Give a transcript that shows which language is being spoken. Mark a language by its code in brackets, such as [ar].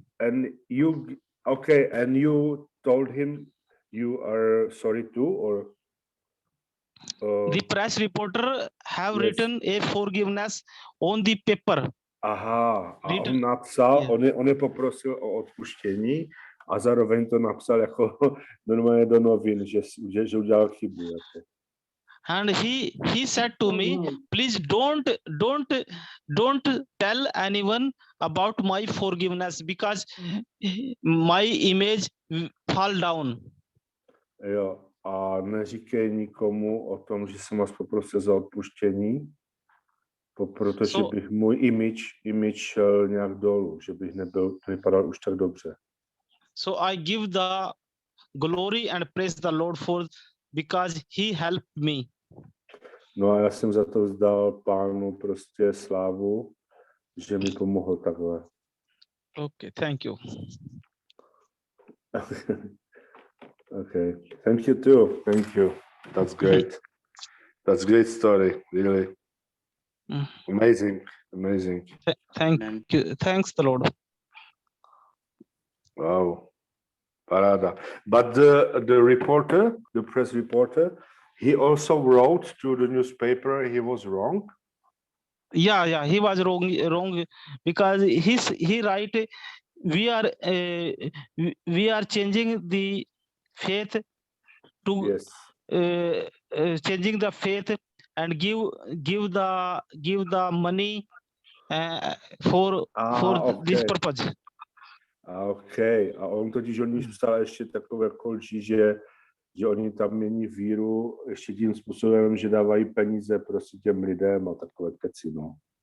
[en] And you told him you are sorry too, or the press reporter have written a forgiveness on the paper. [cs] Aha, a on napsal, on je poprosil o odpuštění a zároveň to napsal jako normálně do novin, že udělal chybu. Jako. [en] And he said to me, please don't tell anyone about my forgiveness because my image fall down. [cs] Jo, a neříkej nikomu o tom, že jsem vás poprosil za odpuštění, protože bych můj image šel nějak dolů, že bych nevypadal už tak dobře. [en] So I give the glory and praise the Lord for because he helped me. [cs] No a já jsem za to vzdal Pánu prostě slávu, že mi pomohl takhle. [en] Okay, thank you. Okay, thank you too. Thank you. That's great. That's a great story, really. Amazing. Thank you. Thanks the Lord. [cs] Wow. Parada. [en] But the press reporter, he also wrote to the newspaper he was wrong. Yeah, he was wrong because he write we are changing the faith to changing the faith and give the money for this purpose. Okay. [cs] A on totiž psal ještě takové jako lži, že oni tam mění víru ještě tím způsobem, že dávají peníze prostě těm lidem a takové keci, no.